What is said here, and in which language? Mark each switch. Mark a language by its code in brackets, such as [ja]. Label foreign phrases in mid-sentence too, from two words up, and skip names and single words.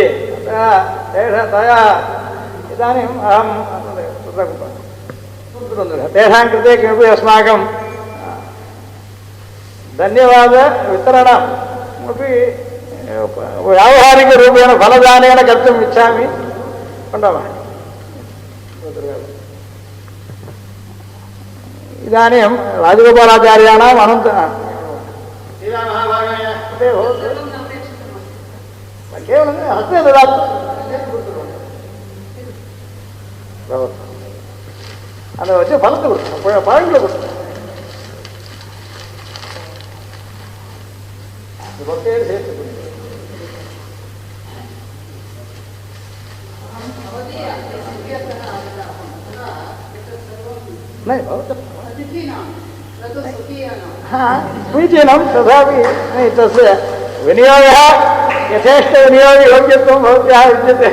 [sa] तया इदानीम् अहं तेषां कृते किमपि अस्माकं धन्यवादवितरणमपि व्यावहारिकरूपेण फलदानेन कर्तुम् इच्छामि। इदानीं राजगोपालाचार्याणाम् केवलं हस्ते ददातु [ta] அதை வச்சு பழத்தை கொடுத்தோம் பழங்களை கொடுத்தோம் ரொட்டையோடு சேர்த்து கொடுத்தோம். [sa] समीचीनं तथापि तस्य विनियोगः यथेष्टविनियोगयोग्यत्वं भवत्याः विद्यते।